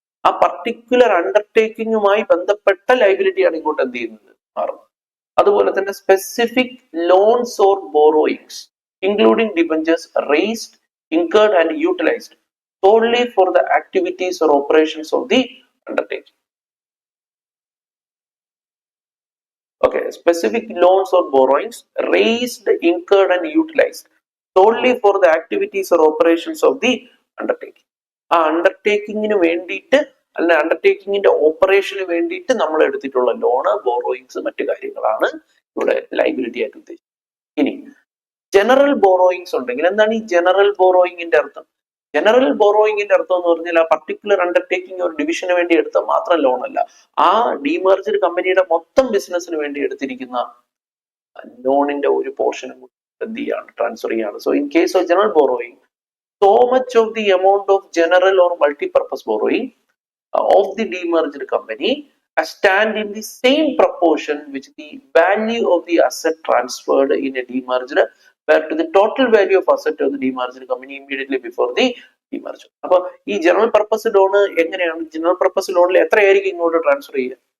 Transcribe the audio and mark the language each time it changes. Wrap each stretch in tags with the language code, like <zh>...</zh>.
<ml>ആ പർട്ടിക്കുലർ അണ്ടർടേക്കിങ്ങുമായി ബന്ധപ്പെട്ട ലൈബിലിറ്റിയാണ് ഇങ്ങോട്ട് എന്ത് ചെയ്യുന്നത്? മാറുന്നത്.</ml> <en>അതുപോലെ തന്നെ specific loans or borrowings including debentures raised, incurred and utilised solely for the activities or operations of the undertaking. Okay, specific loans or borrowings raised, incurred and utilized solely for the activities or operations of the undertaking.</en> <ml>ആ അണ്ടർടേക്കിങ്ങിന് വേണ്ടിയിട്ട് അല്ലെ അണ്ടർടേക്കിങ്ങിന്റെ ഓപ്പറേഷന് വേണ്ടിയിട്ട് നമ്മൾ എടുത്തിട്ടുള്ള loan, borrowings, മറ്റു കാര്യങ്ങളാണ് ഇവിടെ liability ആയിട്ട് ഉദ്ദേശിക്കുന്നത്. ഇനി ജനറൽ ബോറോയിങ്സ് ഉണ്ടെങ്കിൽ എന്താണ് ഈ ജനറൽ ബോറോയിങ്ങിന്റെ അർത്ഥം? ജനറൽ ബോറോയിങ്ങിന്റെ അർത്ഥം എന്ന് പറഞ്ഞാൽ ആ പർട്ടിക്കുലർ അണ്ടർടേക്കിംഗ് ഒരു ഡിവിഷന് വേണ്ടി എടുത്ത മാത്രം ലോൺ അല്ല, ആ ഡീമർജ്ഡ് കമ്പനിയുടെ മൊത്തം ബിസിനസിന് വേണ്ടി എടുത്തിരിക്കുന്ന ലോണിന്റെ ഒരു പോർഷനും എന്ത് ചെയ്യാണ്? ട്രാൻസ്ഫർ ചെയ്യാണ്.</ml> <en>So in case of general borrowing, so much of the amount of general or multi-purpose borrowing of the demerged company stand in the same proportion which the value of the asset transferred in a demerged where to the total value of asset of the demerged company immediately before the demerger.</en> <ml>അപ്പൊ ഈ general purpose loan എങ്ങനെയാണ്? General purpose ലോണിൽ എത്രയായിരിക്കും ഇങ്ങോട്ട് transfer ചെയ്യുക?</ml>